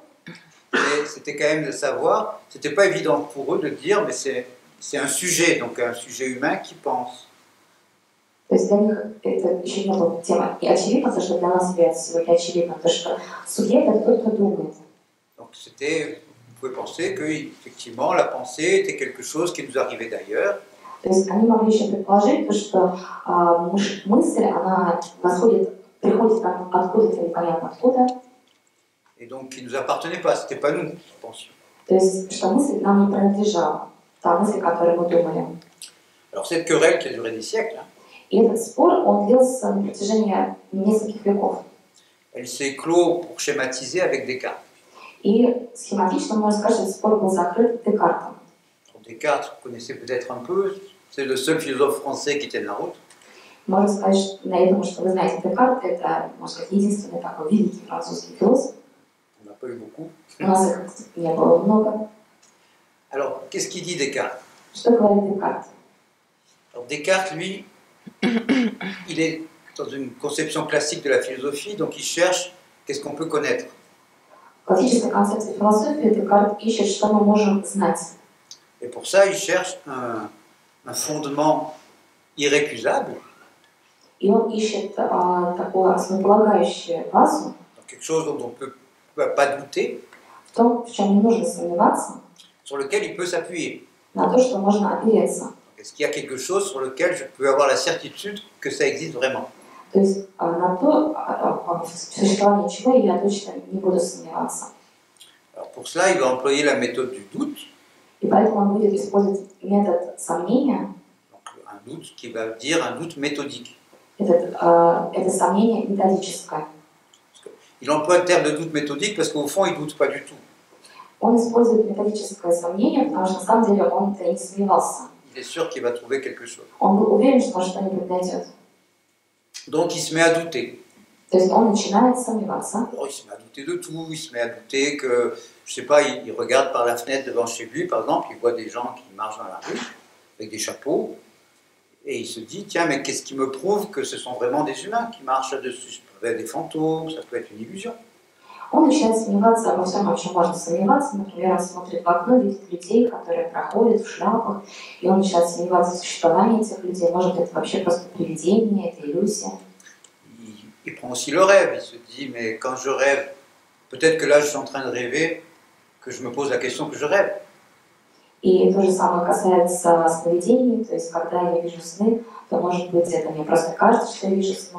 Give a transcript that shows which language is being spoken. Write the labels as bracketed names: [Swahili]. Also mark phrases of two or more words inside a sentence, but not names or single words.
[French] Et c'était quand même de savoir, c'était pas évident pour eux de dire, mais c'est un sujet, donc un sujet humain qui pense. [Russian] То есть для них это еще не была тема. И очевидно, то, что для нас является сегодня очевидно, то, что субъект это тот, кто думает. [French] Donc c'était, vous pouvez penser que effectivement la pensée était quelque chose qui nous arrivait d'ailleurs. [Russian] То есть они могли еще предположить, то, что мысль, она приходит откуда-то непонятно откуда. [French] Et donc qui ne nous appartenait pas, c'était pas nous qui pensions. [Russian] То есть что мысль нам не принадлежала, та мысль, которую мы думали. [French] Alors cette querelle qui a duré des siècles, [Russian] И этот спор, он длился на протяжении нескольких веков. [French] elle s'est close pour schématiser avec Descartes. [Russian] И схематично можно сказать, что этот спор был закрыт Декартом. [French] Descartes, vous connaissez peut-être un peu, c'est le seul philosophe français qui tienne la route. [Russian] Можно сказать, что, я думаю, что вы знаете Декарта, это, может быть, единственный такой великий французский философ. [French] On n'a pas eu beaucoup. [Russian] У нас их не было много. [French] Alors, qu'est-ce qu'il dit Descartes? [Russian] Что говорит Декарт? [French] Alors, Descartes, lui, il est dans une conception classique de la philosophie, donc il cherche qu'est-ce qu'on peut connaître. [Russian] классической концепции философии Декарт ищет, что мы можем знать. [French] Et pour ça, il cherche un fondement irrécusable, [Russian] И он ищет такую основополагающую базу [French] donc quelque chose dont on ne peut pas douter, [Russian] в том, в чем не нужно сомневаться, [French] sur lequel il peut s'appuyer. [Russian] на то, что можно опереться. [French] Est-ce qu'il y a quelque chose sur lequel je peux avoir la certitude que ça existe vraiment? [Russian] То есть на то, в существовании чего я точно не буду сомневаться. [French] Alors pour cela, il va employer la méthode du doute, [Russian] И поэтому он будет использовать метод сомнения. [French] donc un doute qui va dire un doute méthodique. [Russian] Это сомнение методическое. [French] Il emploie le terme de doute méthodique parce qu'au fond, il ne doute pas du tout. [Russian] Он использует методическое сомнение, потому что на самом деле он-то не сомневался. [French] Il est sûr qu'il va trouver quelque chose. [Russian] Он был уверен, что он что-нибудь найдет. [French] Donc il se met à douter. [Russian] То есть он начинает сомневаться. [French] Alors, il se met à douter de tout, il se met à douter que, je sais pas, il regarde par la fenêtre devant chez lui, par exemple, il voit des gens qui marchent dans la rue avec des chapeaux, et il se dit, tiens, mais qu'est-ce qui me prouve que ce sont vraiment des humains qui marchent là-dessus? Ça peut être des fantômes, ça peut être une illusion. [Russian] Он начинает сомневаться во всем, о чем можно сомневаться. Например, он смотрит в окно, видит людей, которые проходят в шляпах, и он начинает сомневаться в существовании этих людей. Может, это вообще просто привидение, это иллюзия. [French] Il prend aussi le rêve, il se dit, mais quand je rêve, peut-être que là je suis en train de rêver, que je me pose la question que je rêve. [Russian] И то же самое касается сновидений, то есть когда я вижу сны, то, может быть, это мне просто кажется, что я вижу сны.